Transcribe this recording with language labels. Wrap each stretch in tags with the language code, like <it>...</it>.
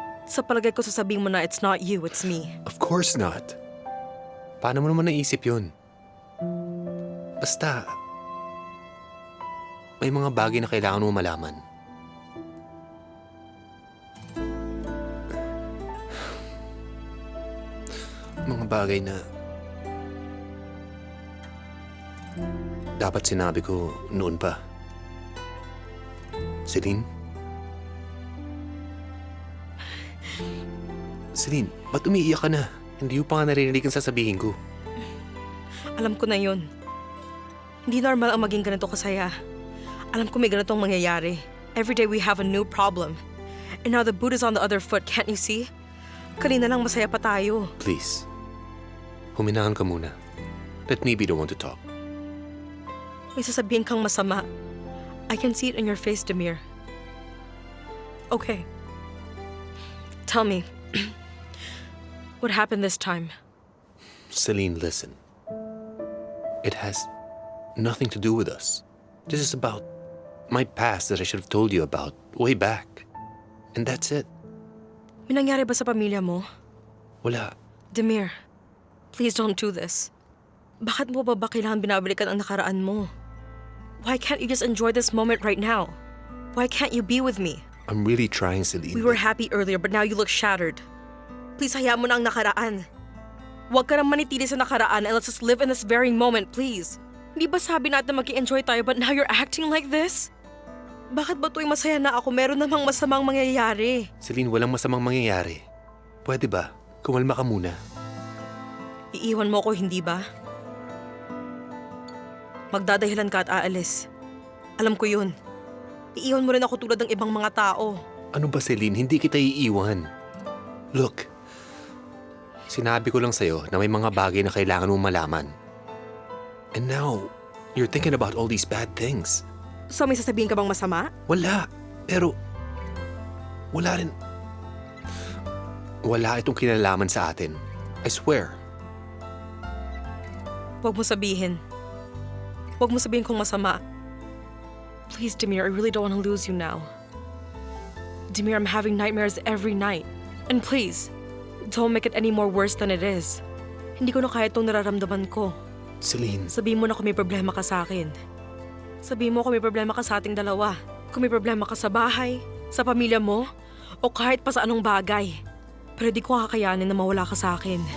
<tl>Sa palagay ko sasabihin mo na</tl> <en>it's not you, it's me. Of course not.</en> <tl>Paano mo naman naisip yun? Basta, may mga bagay na kailangan mo malaman. Mga bagay na dapat sinabi ko noon pa. Selin? Selin, ba't umiiyak ka na? Hindi mo pa nga naririnig ang sasabihin ko. Alam ko na yun. Hindi normal ang maging ganito kasaya. Alam ko may ganitong mangyayari.</tl> <en>Every day we have a new problem. And now the boot is on the other foot, can't you see?</en> <tl>Kanina lang masaya pa tayo.</tl> <en>Please,</en> <tl>huminahan ka muna.</tl> <en>Let me be the one to talk.</en> <tl>May sasabihin kang masama.</tl> <en>I can see it in your face, Demir. Okay. Tell me, what happened this time? Selin, listen. It has nothing to do with us. This is about my past that I should have told you about way back. And that's it.</en> <tl>May nangyari ba sa pamilya mo? Wala.</tl> <en>Demir, please don't do this.</en> <tl>Bakit mo ba kailangan binabalikan ang nakaraan mo?</tl> <en>Why can't you just enjoy this moment right now? Why can't you be with me? I'm really trying, Selin. We were happy earlier but now you look shattered.</en> <tl>Please hayaan mo na ang nakaraan. Huwag ka nang manitili sa nakaraan</tl> <en>and let's just live in this very moment, please.</en> <tl>Di ba sabi natin mag-i-enjoy tayo</tl> <en>but now you're acting like this?</en> <tl>Bakit ba tuwing masaya na ako meron namang masamang mangyayari? Selin, walang masamang mangyayari. Pwede ba? Kumalma ka muna. Iiwan mo ko, hindi ba? Magdadahilan ka at aalis. Alam ko yun. Iiwan mo rin ako tulad ng ibang mga tao. Ano ba, Selin? Hindi kita iiwan. Look, sinabi ko lang sa'yo na may mga bagay na kailangan mong malaman.</tl> <en>And now, you're thinking about all these bad things.</en> <tl>So may sasabihin ka bang masama? Wala. Pero, wala rin. Wala itong kinalaman sa atin.</tl> <en>I swear.</en> <tl>Huwag mo sabihin. Huwag mo sabihin kung masama.</tl> <en>Please, Demir, I really don't want to lose you now. Demir, I'm having nightmares every night. And please, don't make it any more worse than it is.</en> <tl>Hindi ko na kaya itong nararamdaman ko. Selin. Sabihin mo na kung may problema ka sa akin. Sabihin mo kung may problema ka sa ating dalawa. Kung may problema ka sa bahay, sa pamilya mo, o kahit pa sa anong bagay. pero di ko kakayanin na mawala ka sa akin.</tl>